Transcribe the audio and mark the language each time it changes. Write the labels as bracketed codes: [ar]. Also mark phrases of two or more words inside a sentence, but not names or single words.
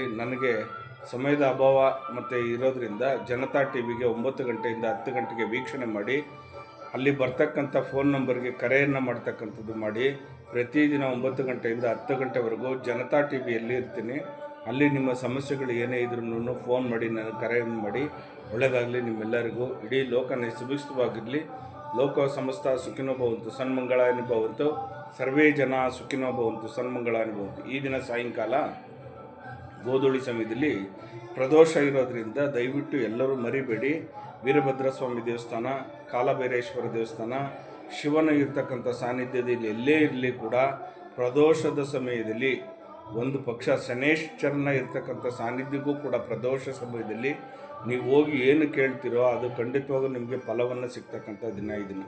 [kn] ನನಗೆ ಸಮಯದ ಅಭಾವ ಮತ್ತು ಇರೋದರಿಂದ ಜನತಾ ಟಿ ವಿಗೆ 9 ಗಂಟೆಯಿಂದ 10 ಗಂಟೆಗೆ ವೀಕ್ಷಣೆ ಮಾಡಿ, ಅಲ್ಲಿ ಬರ್ತಕ್ಕಂಥ [en] phone number [kn] ಕರೆಯನ್ನು ಮಾಡ್ತಕ್ಕಂಥದ್ದು ಮಾಡಿ. ಪ್ರತಿದಿನ 9 ಗಂಟೆಯಿಂದ 10 ಗಂಟೆವರೆಗೂ ಜನತಾ ಟಿ ವಿಯಲ್ಲಿ ಇರ್ತೀನಿ. ಅಲ್ಲಿ ನಿಮ್ಮ ಸಮಸ್ಯೆಗಳು ಏನೇ ಇದ್ರೂ ಫೋನ್ ಮಾಡಿ, ನನಗೆ ಕರೆಯನ್ನು ಮಾಡಿ. ಒಳ್ಳೆಯದಾಗಲಿ ನಿಮ್ಮೆಲ್ಲರಿಗೂ. ಇಡೀ ಲೋಕ ಸುಭಿಕ್ಷವಾಗಿರಲಿ. [sa] ಲೋಕ ಸಮಸ್ತ ಸುಖಿನೋ ಭವಂತು, ಸನ್ಮಂಗಳಾನಿ ಭವಂತು, ಸರ್ವೇ ಜನ ಸುಖಿನೋ ಭವಂತು, ಸನ್ಮಂಗಳಾನಿ ಭವಂತು. [kn] ಈ ದಿನ ಸಾಯಂಕಾಲ ಗೋಧೂಳಿ ಸಮಯದಲ್ಲಿ ಪ್ರದೋಷ ಇರೋದರಿಂದ ದಯವಿಟ್ಟು ಎಲ್ಲರೂ ಮರಿಬೇಡಿ. ವೀರಭದ್ರ ಸ್ವಾಮಿ ದೇವಸ್ಥಾನ, ಕಾಲಭೈರೇಶ್ವರ ದೇವಸ್ಥಾನ, ಶಿವನ ಇರ್ತಕ್ಕಂಥ ಸಾನ್ನಿಧ್ಯದಲ್ಲಿ ಎಲ್ಲೇ ಇರಲಿ ಕೂಡ ಪ್ರದೋಷದ ಸಮಯದಲ್ಲಿ, ಒಂದು ಪಕ್ಷ ಶನೇಶ್ವರನ ಇರ್ತಕ್ಕಂಥ ಸಾನ್ನಿಧ್ಯಕ್ಕೂ ಕೂಡ ಪ್ರದೋಷ ಸಮಯದಲ್ಲಿ ನೀವು ಹೋಗಿ ಏನು ಕೇಳ್ತೀರೋ ಅದು ಖಂಡಿತವಾಗೂ ನಿಮಗೆ ಫಲವನ್ನು ಸಿಗ್ತಕ್ಕಂಥ ದಿನ ಈ ದಿನ.